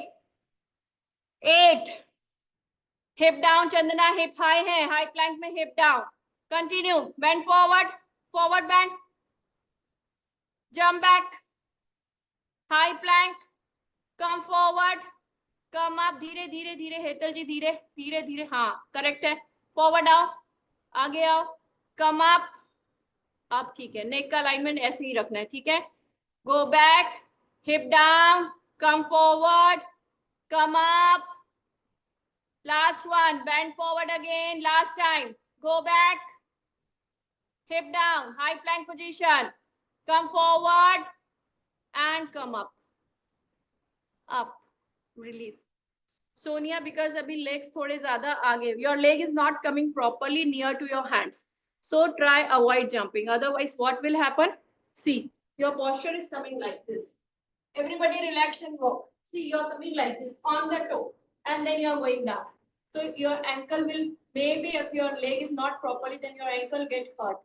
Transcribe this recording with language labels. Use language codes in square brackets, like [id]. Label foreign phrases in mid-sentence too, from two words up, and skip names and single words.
[en] 8. Hip down, Chandana. Hip high hai. High plank mein hip down. Continue. Bend forward. Forward bend. Jump back. High plank. Come forward. Come up. [hi] धीरे धीरे धीरे. हेतल जी धीरे धीरे धीरे. हाँ, करेक्ट है. Forward आओ. आगे आओ. [en] Come up. [hi] अब ठीक है. नेक का अलाइनमेंट ऐसे ही रखना है. ठीक है? [en] Go back, hip down, come forward, come up. Last one, bend forward again, last time. Go back, hip down, high plank position. Come forward and come up. Up, release. Sonia, because abhi legs [hi] थोड़े ज़्यादा आगे. [en] Your leg is not coming properly near to your hands. So try avoid jumping. Otherwise, what will happen? See, your posture is coming like this. Everybody relax and walk. See, you're coming like this on the toe and then you're going down. So your ankle will, maybe if your leg is not properly, then your ankle get hurt.